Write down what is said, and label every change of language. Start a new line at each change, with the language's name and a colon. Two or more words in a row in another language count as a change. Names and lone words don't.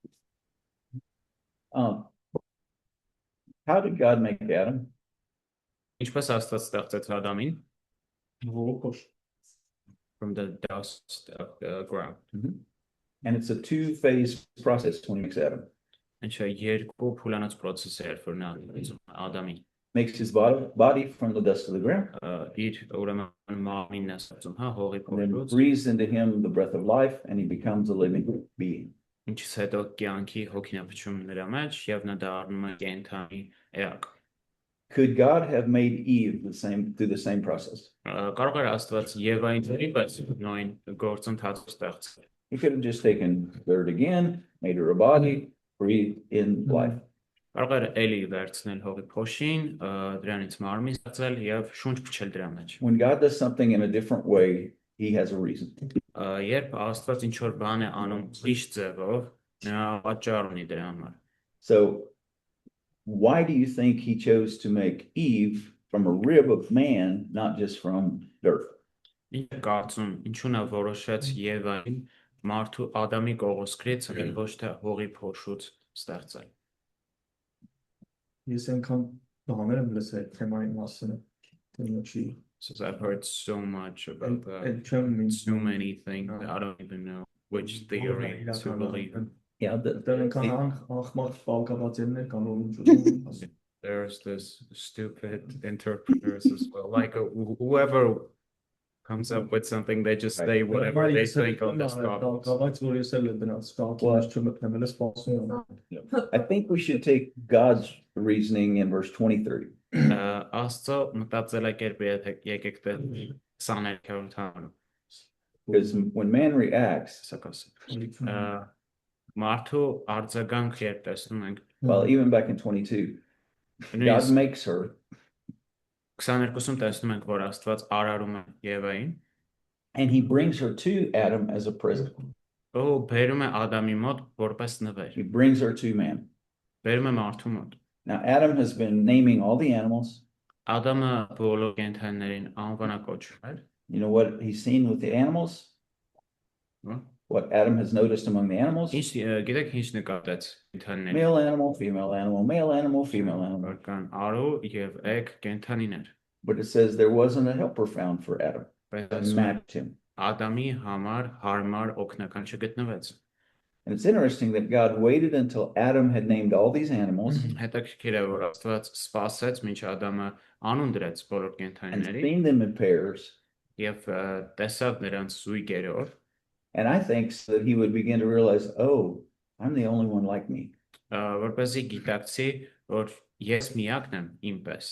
English: How did God make Adam?
Armenian: Ինչպես Աստված ստեղծեց Ադամին Ողոքոշ։
English: from the dust of the ground։ And it's a two-phase process when he makes Adam.
Armenian: Ինչը երկու փուլանոց process է, որ նա Ադամին
English: Makes his body from the dust of the ground,
Armenian: իր ուրեմն մարմինն է ստեղծում, հա, հողի
English: and then
Armenian: փոխելուց,
English: breathes into him the breath of life, and he becomes a living being.
Armenian: ինչից հետո կյանքի հոգին է փչում նրա մեջ եւ նա դառնում է կենդանի էակ։
English: Could God have made Eve through the same process?
Armenian: Կարող էր Աստված Եվային դեպս նույն գործընթացը ստեղծել։
English: He could have just taken dirt again, made her a body, breathed in life.
Armenian: Կարող էր էլի վերցնել հողի փոշին, դրանից մարմին ստեղծել եւ շունչ փչել դրա մեջ։
English: When God does something in a different way, he has a reason.
Armenian: Երբ Աստված ինչ որ բան է անում ուրիշ ձևով, նա պատճառ ունի դրա համար։
English: So why do you think he chose to make Eve from a rib of man, not just from dirt?
Armenian: Ինչ կարծում, ինչու նա որոշեց Եվային մարդու Ադամի կողոսկրից, ոչ թե հողի փոշուց ստեղծել։ Ես այնքան բաներ եմ լսել թեմայի մասին, թե
English: So I've heard so much about that.
Armenian: այդ չեմ
English: So many things that I don't even know which theory to believe in. Yeah,
Armenian: Դեռ այնքան ախմախ բաղկացածներ կան, որ ինչ ուզում։
English: There's this stupid interpreters as well. Like whoever comes up with something, they just say whatever they think on this topic.
Armenian: Բայց որ ես էլ դրանց կապված չմտնել եմ, սպասում եմ։
English: I think we should take God's reasoning in verse 20-30.
Armenian: Աստծո մտածելակերպը եկեք դե 23-րդ համարը։
English: Because when man reacts,
Armenian: Մարդու արձագանք երբ տեսնում ենք,
English: well, even back in 22, God makes her
Armenian: 22-ում տեսնում ենք, որ Աստված արարում է Եվային,
English: and he brings her to Adam as a present.
Armenian: ու բերում է Ադամի մոտ որպես նվեր,
English: He brings her to man.
Armenian: բերում է մարդու մոտ։
English: Now, Adam has been naming all the animals.
Armenian: Ադամը բոլոր կենդանիներին անվանակոչում էր։
English: You know what he's seen with the animals? What Adam has noticed among the animals?
Armenian: Գիտեք ինչ նկատեց կենդանիներին։
English: Male animal, female animal, male animal, female animal.
Armenian: Կան արու եւ էգ կենդանիներ։
English: But it says there wasn't a helper found for Adam that
Armenian: Բայց
English: matched him.
Armenian: Ադամի համար հարմար օգնական չգտնվեց։
English: And it's interesting that God waited until Adam had named all these animals
Armenian: Հետաքրքիր է, որ Աստված սպասեց, մինչ Ադամը անուն դրեց բոլոր
English: and
Armenian: կենդանիների
English: seen them in pairs.
Armenian: եւ տեսավ նրանց զույգերով,
English: And I think so that he would begin to realize, oh, I'm the only one like me.
Armenian: որպեսզի գիտակցի, որ ես միակն եմ ինպես։